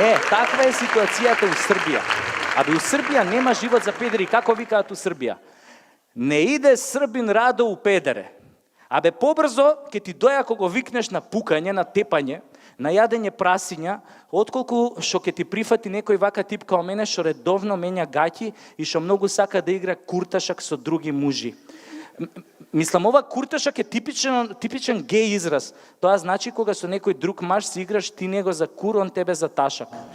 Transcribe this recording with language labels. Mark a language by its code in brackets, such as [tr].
[mk] Таква е ситуацијата у Србија. У Србија нема живот за педери. Како викаат у Србија? [sr] Не иде србин радо у педере. [mk] Побрзо ќе ти доја ако го викнеш на пукање, на тепање, на јадење прасиња, отколку што ќе ти прифати некој вака тип као мене што редовно менја гаќи и што многу сака да игра курташак со други мужи. Мислам, ова курташак е типичен геј израз. Тоа значи кога со некој друг маж си играш, ти него за кур, он тебе за ташак.